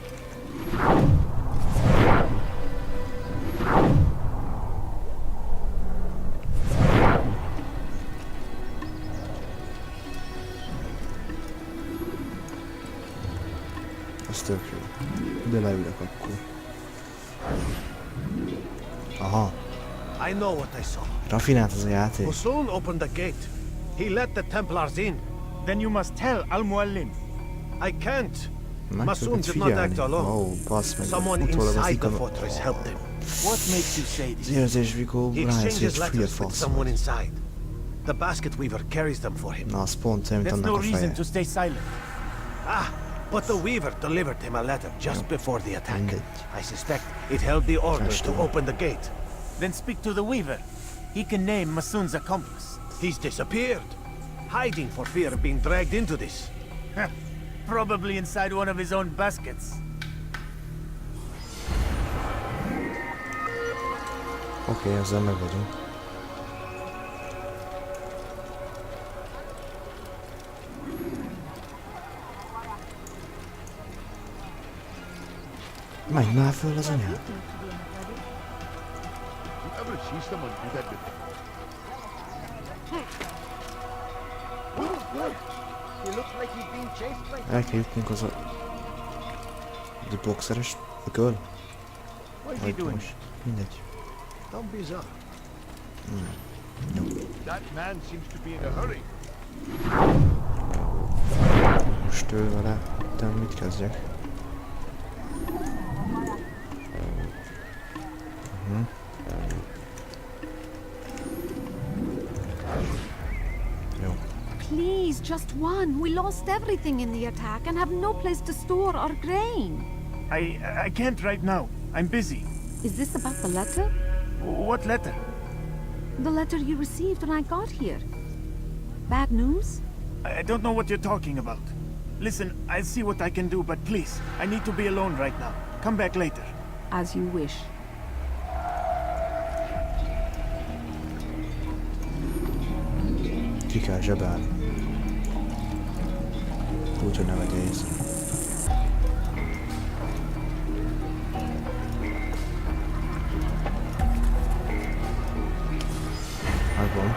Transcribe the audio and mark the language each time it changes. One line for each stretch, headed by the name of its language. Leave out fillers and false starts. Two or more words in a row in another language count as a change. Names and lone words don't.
Hungarian: Ez tök jó. De leülök akkor. Aha.
English: I know what I saw.
Hungarian: Rafinált az a játék.
English: Masoon opened the gate. He let the Templars in. Then you must tell Al-Muallim. I can't.
Hungarian: Meg
English: Masoon
Hungarian: tudod
English: did not act
Hungarian: figyelni.
English: alone.
Hungarian: Ó, bassz meg.
English: Someone
Hungarian: Utólag az
English: inside the
Hungarian: ikon...
English: fortress helped him. What makes you say
Hungarian: Az
English: this?
Hungarian: érzés, mikor
English: He
Hungarian: rájössz, hogy
English: exchanges
Hungarian: egy hülye
English: letters with
Hungarian: fasz
English: someone
Hungarian: vagy.
English: inside. The basket weaver carries them for him.
Hungarian: Na, az pont olyan, mint
English: That's
Hungarian: annak
English: no
Hungarian: a
English: reason
Hungarian: feje.
English: to stay silent. Ah, but the weaver delivered him a letter just before the attack.
Hungarian: Mindegy.
English: I suspect it held the order to open the gate. Then speak to the Weaver. He can name Masoon's accomplice. He's disappeared, hiding for fear of being dragged into this. Probably inside one of his own baskets.
Hungarian: Oké, ezzel meg vagyunk. Menj már föl az anyád!
English: Ever see someone do that before?
Hungarian: El kell jutnunk az a... De boxeres...
English: A girl?
Hungarian: Vagy most? Mindegy. Don't bizarre. Jó.
English: That man seems to be in a hurry.
Hungarian: Most vele... De mit kezdjek? Jó.
English: Please, just one. We lost everything in the attack and have no place to store our grain. I can't right now. I'm busy. Is this about the letter? What letter? The letter you received when I got here. Bad news? I don't know what you're talking about. Listen, I'll see what I can do, but please, I need to be alone right now. Come back later. As you wish.
Hungarian: Ki kell zsebelni. Úgy, hogy ne vegyél észre. Megvan.